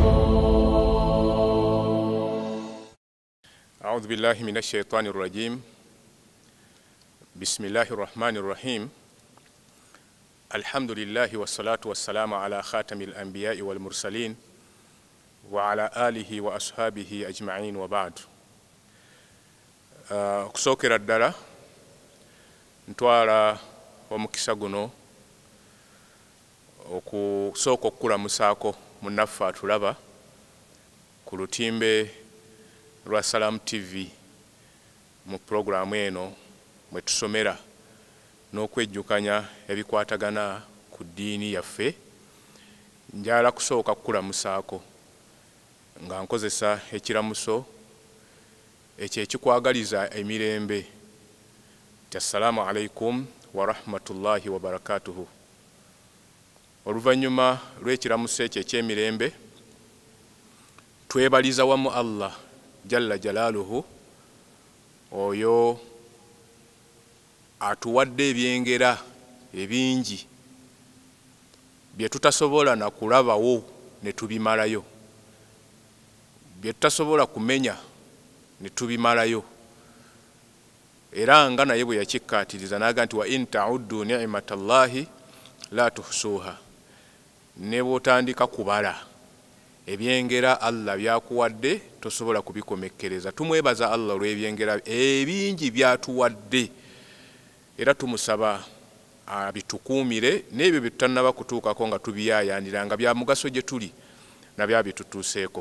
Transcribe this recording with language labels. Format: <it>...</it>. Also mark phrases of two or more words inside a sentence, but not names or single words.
<ar>أعوذ بالله من الشيطان الرجيم بسم الله الرحمن الرحيم الحمد لله والصلاة والسلام على خاتم الأنبياء والمرسلين وعلى آله وأصحابه أجمعين وبعد</ar> <lg>kusokera ddala ntwala omukisa guno okusooka okukulamusaako munnaffe atulaba ku lutimbe lwa Salam TV mu puroguramu eno mwe tusomera n'okwejjukanya ebikwatagana ku ddiini yaffe. Njala kusooka kukulamusaako nga nkozesa ekiramuso ekyo ekikwagaliza emirembe.</lg> <ar>السلام عليكم ورحمة الله وبركاته.</ar> <lg>Oluvannyuma lw'ekiramuso ekyo eky'emirembe twebaliza wamu Allah</lg> <ar>جل جلاله</ar> <lg>oyo atuwadde ebyengera ebingi bye tutasobola na kulabawo ne tubimalayo, bye tutasobola kumenya ne tubimalayo, era nga naye bwe yakikkaatiriza n'aga nti</lg> <ar>وإن تعدوا نعمة الله لا تحصوها.</ar> <lg>Ne bw'otandika kubala ebyengera Allah byakuwadde tosobola kubikomekkereza. Tumwebaza Allah olw'ebyengera ebingi byatuwadde, era tumusaba abitukuumire n'ebyo bye tutannaba kutuukako nga tubiyaayaanira nga bya mugaso gye tuli na byabitutuuseeko.</lg>